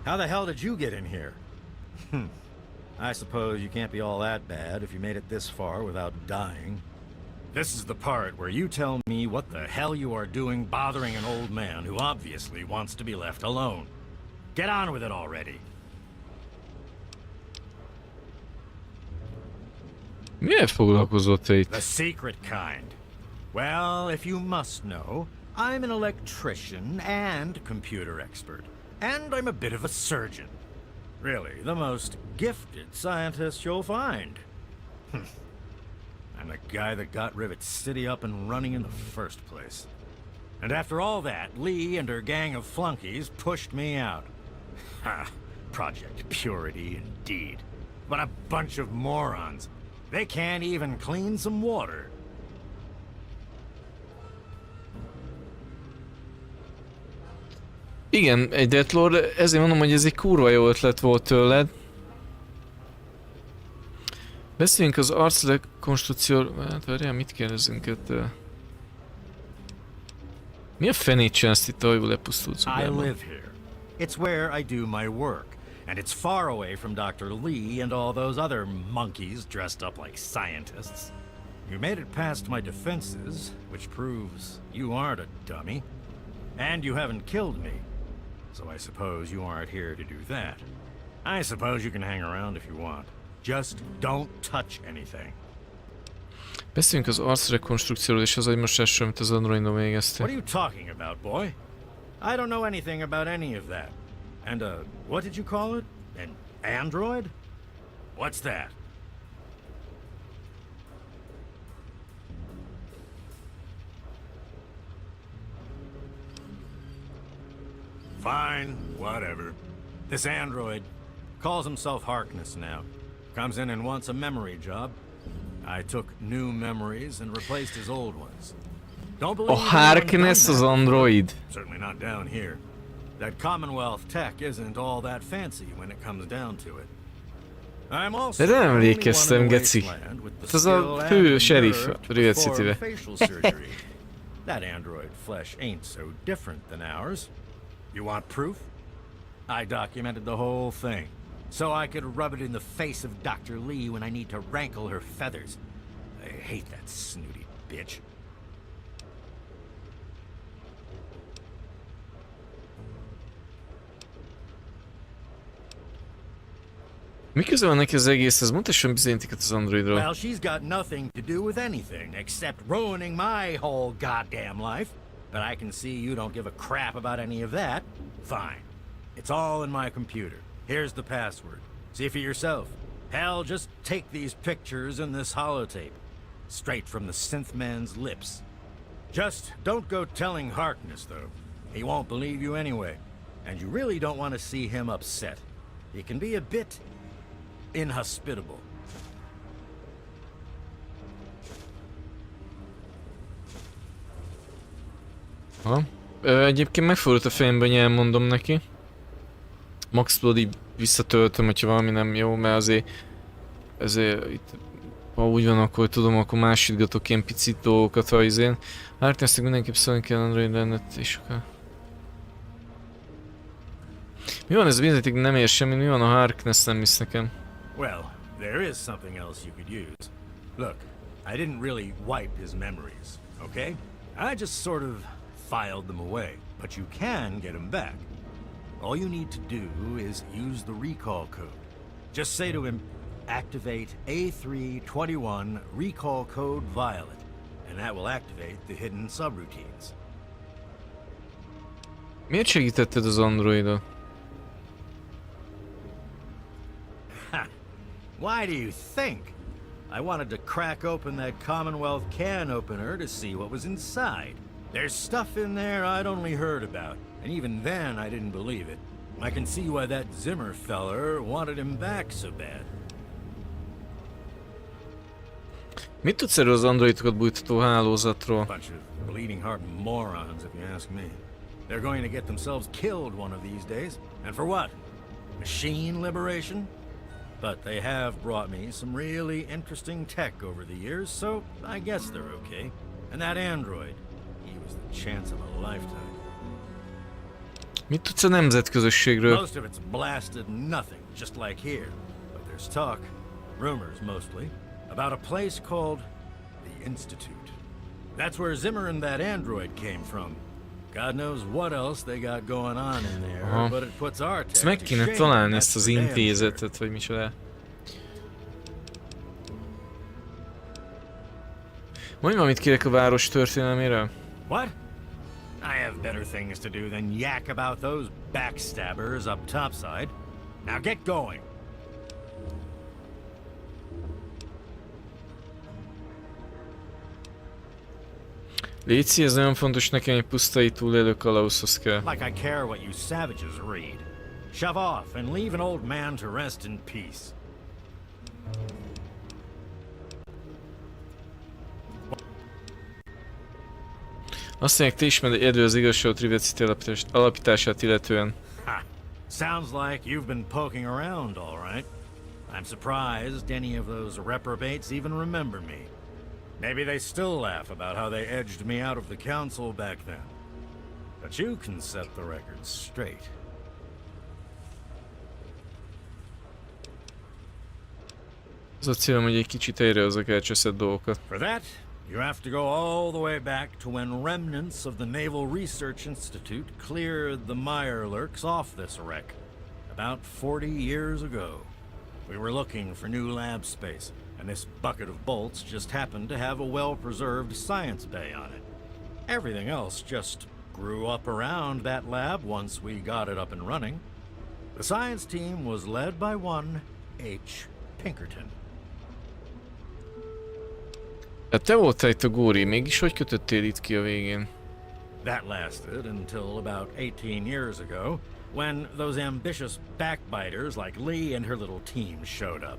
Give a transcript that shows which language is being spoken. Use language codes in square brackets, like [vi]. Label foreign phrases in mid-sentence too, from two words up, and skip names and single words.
[en] How the hell did you get in here? I suppose you can't be all that bad if you made it this far without dying. This is the part where you tell me what the hell you are doing bothering an old man who obviously wants to be left alone. Get on with it already. [hu] Miért foglalkozott te itt? [en] The secret kind. Well, if you must know, I'm an electrician and computer expert. And I'm a bit of a surgeon. Really, the most gifted scientist you'll find. I'm the guy that got Rivet City up and running in the first place. And after all that, Lee and her gang of flunkies pushed me out. Ha! Project Purity, indeed. What a bunch of morons. They can't even clean some water. [hu] Igen, egy Deathlord, ezért mondom, hogy ez egy kurva jó ötlet volt tőled. Beszéljünk az arcrekonstrukcióról. Hát várjál, mit kérdezünk ettől? Mi a fenét csinálsz itt, ahogy lepusztult [en] I [hu] szobában? [en] live here. It's where I do my work. And it's far away from Dr. Lee and all those other monkeys dressed up like scientists. You made it past my defenses, which proves you aren't a dummy. And you haven't killed me. So I suppose you aren't here to do that. I suppose you can hang around if you want. Just don't touch anything. [hu] Beszéljünk az arcrekonstrukcióról és az agymosásról, amit az Androidon végeztél. [en] What are you talking about, boy? I don't know anything about any of that. And, what did you call it? An android? What's that? Fine, whatever. This android calls himself Harkness now. Comes in and wants a memory job. I took new memories and replaced his old ones. Don't believe [hu] A Harkness az android. [en] Certainly not down here. That Commonwealth tech isn't all that fancy when it comes down to it. I'm also [hu] De nem emlékeztem, geci. Ez a fő sheriff Rivet City-be. [en] That android flesh ain't so different than ours. You want proof? I documented the whole thing, so I could rub it in the face of Dr. Lee when I need to rankle her feathers. I hate that snooty bitch. [hu] Mi köze van neki az egészhez? Mutasson bizonyítékot az androidról. [en] Well, she's got nothing to do with anything except ruining my whole goddamn life. But I can see you don't give a crap about any of that. Fine. It's all in my computer. Here's the password. See for yourself. Hell, just take these pictures and this holotape. Straight from the synth man's lips. Just don't go telling Harkness, though. He won't believe you anyway. And you really don't want to see him upset. He can be a bit inhospitable. Ha. [hu] Egyébként megfordult a fejemben, hogy elmondom neki. Max tudod, így visszatöltöm, hogyha valami nem jó, mert azért itt, ha úgy van, akkor tudom, akkor másítgatok ilyen picit dolgokat, ha izén. Harknessnek mindenképp szólni kell Android rendet és akár. Mi van ez a bizonyíték, nem ér semmi, mi van a Harkness nem hisz nekem? [en] Well, there is something else you could use. Look, I didn't really wipe his memories, okay? I just sort of filed them away, but you can get them back. All you need to do is use the recall code. Just say to him, activate A321 recall code violet, and that will activate the hidden subroutines. [hu] Miért segítetted az androidot? [en] Why do you think? I wanted to crack open that Commonwealth can opener to see what was inside. There's stuff in there I'd only heard about, and even then I didn't believe it. I can see why that Zimmer feller wanted him back so bad. [hu] Mit tudsz erről az androidokat bújtató hálózatról? [en] Bunch of bleeding heart morons, if you ask me. They're going to get themselves killed one of these days. And for what? Machine liberation? But they have brought me some really interesting tech over the years, so I guess they're okay. And that android, he was the chance of a lifetime. [hu] Mit tudsz a nemzetközösségről? [en] Most of it's blasted nothing, just like here. But there's talk, rumors mostly, about a place called the Institute. That's where Zimmer and that android came from. God knows what else they got going on in there, but it puts our tech [hu] ezt meg kéne találni, ezt az intézetet, vagy micsoda. Mondj valamit kérek a város történelméről. [en] What? I have better things to do than yak about those backstabbers up topside. Now get going. [hu] Léci, ez nagyon fontos nekem, egy pusztai túlélő kalauzhoz kell. [en] Like I care what you savages read. Shove off and leave an old man to rest in peace. [hu] Azt mondják, te ismered egyedül az igazságot Rivet City alapítását illetően. [en] Ha! Sounds like you've been poking around, all right. I'm surprised any of those reprobates even remember me. Maybe they still laugh about how they edged me out of the council back then. But you can set the record straight. [hu] Az a célom, hogy egy kicsit helyrehozzak elcseszett dolgokat. [en] For that, you have to go all the way back to when remnants of the Naval Research Institute cleared the Mirelurks off this wreck. About 40 years ago. We were looking for new lab space, and this bucket of bolts just happened to have a well-preserved science bay on it. Everything else just grew up around that lab once we got it up and running. The science team was led by one H. Pinkerton. [hu] Te voltál itt a góri, mégis hogy kötöttél itt ki a végén? [en] That lasted until about 18 years ago, when those ambitious backbiters like Lee and her little team showed up.